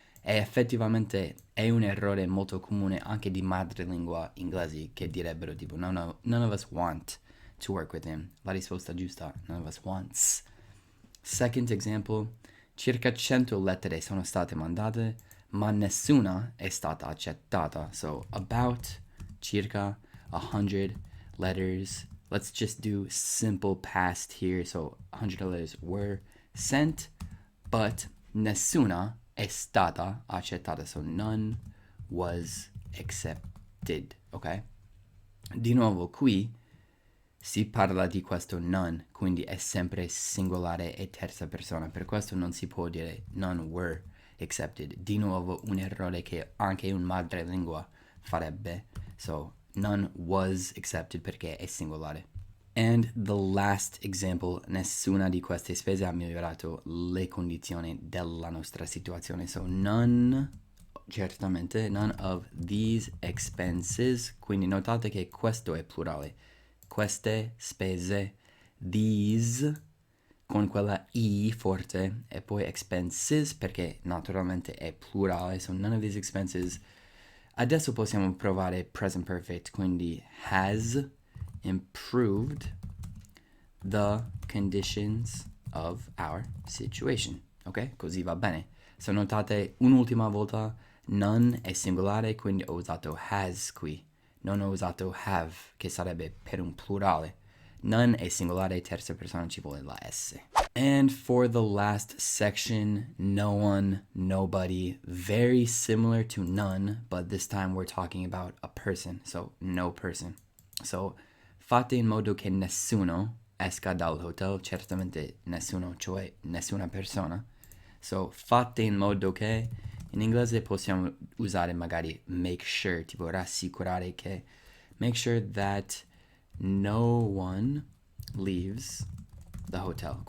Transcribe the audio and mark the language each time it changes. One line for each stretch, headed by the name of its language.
Italian: E effettivamente è un errore molto comune anche di madrelingua inglesi che direbbero tipo
English: none of us want to work with him.
Italian: La risposta giusta,
English: none of us wants. Second example,
Italian: circa 100 lettere sono state mandate, ma nessuna è stata accettata.
English: So about circa 100 letters. Let's just do simple past here. So 100 letters were sent,
Italian: but nessuna è stata accettata.
English: So none was accepted, ok?
Italian: Di nuovo qui si parla di questo none, quindi è sempre singolare e terza persona. Per questo non si può dire none were accepted. Di nuovo un errore che anche un madrelingua farebbe.
English: So none was accepted
Italian: perché è singolare.
English: And the last example,
Italian: nessuna di queste spese ha migliorato le condizioni della nostra situazione.
English: So none,
Italian: certamente,
English: none of these expenses.
Italian: Quindi notate che questo è plurale. Queste spese, these, con quella i forte, e poi expenses perché naturalmente è plurale.
English: So none of these expenses.
Italian: Adesso possiamo provare
English: present perfect,
Italian: quindi
English: has improved the conditions of our situation.
Italian: Ok? Così va bene. So notate un'ultima volta, none è singolare, quindi ho usato has qui. Non ho usato have, che sarebbe per un plurale. None è singolare, terza persona ci vuole la S.
English: And for the last section, no one, nobody, very similar to none, but this time we're talking about a person, so no person.
Italian: So fate in modo che nessuno esca dal hotel, certamente nessuno, cioè nessuna persona. So fate in modo che, in inglese possiamo usare magari make sure, tipo rassicurare che,
English: make sure that no one leaves the hotel.